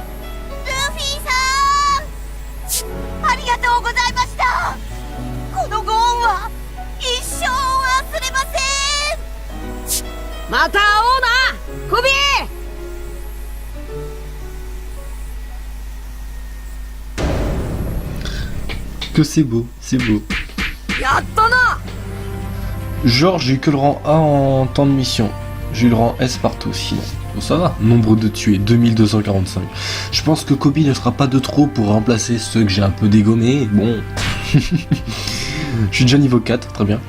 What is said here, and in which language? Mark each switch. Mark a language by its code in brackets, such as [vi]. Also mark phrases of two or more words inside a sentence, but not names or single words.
[ja] ルフィさん、ありがとうございました。このご恩は一生忘れません。また会おうなコビー。 [fr] que c'est beau, c'est beau. [ja] やったな。 [fr] Genre, j'ai eu que le rang A en temps de mission. J'ai eu le rang S partout sinon. Bon, ça va. Nombre de tués, 2245. Je pense que Kobe ne sera pas de trop pour remplacer ceux que j'ai un peu dégommés. Bon. Je suis déjà niveau 4, très bien.